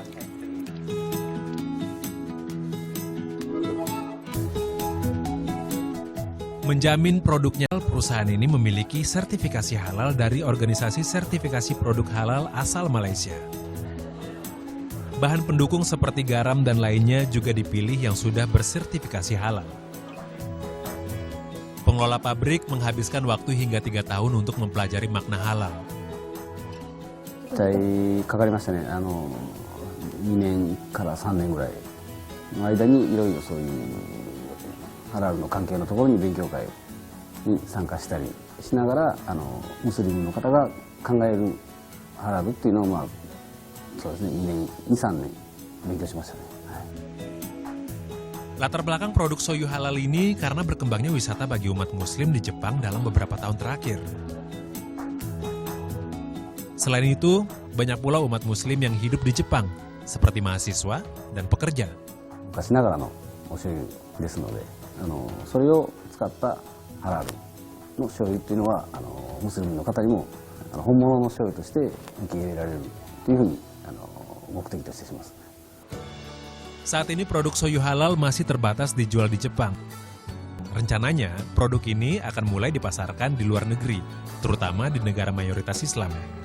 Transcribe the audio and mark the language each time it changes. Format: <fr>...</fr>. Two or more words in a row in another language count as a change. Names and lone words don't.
<id>Menjamin produknya, perusahaan ini memiliki sertifikasi halal dari Organisasi Sertifikasi Produk Halal asal Malaysia. Bahan pendukung seperti garam dan lainnya juga dipilih yang sudah bersertifikasi halal. Pengelola pabrik menghabiskan waktu hingga 3 tahun untuk mempelajari makna halal.</id> <ja>かかりましたね。2年から3年ぐらいの間にいろいろそういうハラルの関係のところに勉強会に参加したりしながらムスリムの方が考えるハラルっていうのをそうですね、2、3年勉強しましたね。はい。</ja> <id>Latar belakang produk soyu halal ini karena berkembangnya wisata bagi umat muslim di Jepang dalam beberapa tahun terakhir. Selain itu, banyak pula umat muslim yang hidup di Jepang, seperti mahasiswa dan pekerja.</id> <ja>昔ながらのお醤油ですので、それを使ったハラルの醤油っていうのはムスリムの方にも本物の醤油として受け入れられるというふうに目的としてします。</ja> <id>Saat ini produk soyu halal masih terbatas dijual di Jepang. Rencananya, produk ini akan mulai dipasarkan di luar negeri, terutama di negara mayoritas Islam.</id>